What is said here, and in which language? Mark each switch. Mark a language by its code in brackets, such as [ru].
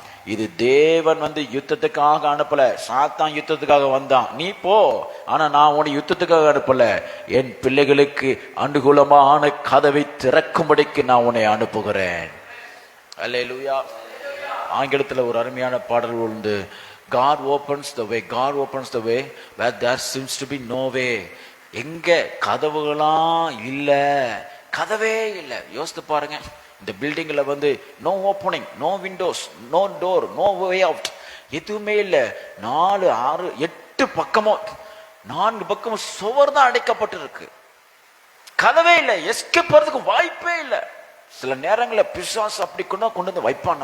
[ta] இது தேவன் யுத்தத்துக்காக அனுப்பல, சாத்தான் யுத்தத்துக்காக வந்தான். நீ போ, ஆனா நான் உன்னை யுத்தத்துக்காக அனுப்பல. என் பிள்ளைகளுக்கு அனுகூலமான கதவை திறக்கும்படிக்கு நான் உன்னை அனுப்புகிறேன். அல்லேலூயா. ஆங்கிலத்தில் ஒரு அருமையான பாடல் உண்டு. [en] God opens the way, God opens the way where there seems to be no way. [ta] எங்க கதவுகளாம் இல்ல, கதவே இல்லை. யோசித்து பாருங்க, இந்த பில்டிங்ல [en] no opening, no windows, no door, no way out, [ta] எதுவுமே இல்லை. 4, 6, 8 பக்கமும் 4 பக்கமும் சுவர் தான் அடைக்கப்பட்டிருக்கு. கதவே இல்லை, எஸ்கேப் போறதுக்கு வாய்ப்பே இல்லை. சில நேரங்களில் பிசாசு அப்படி கொண்டு வந்து வைப்பான்.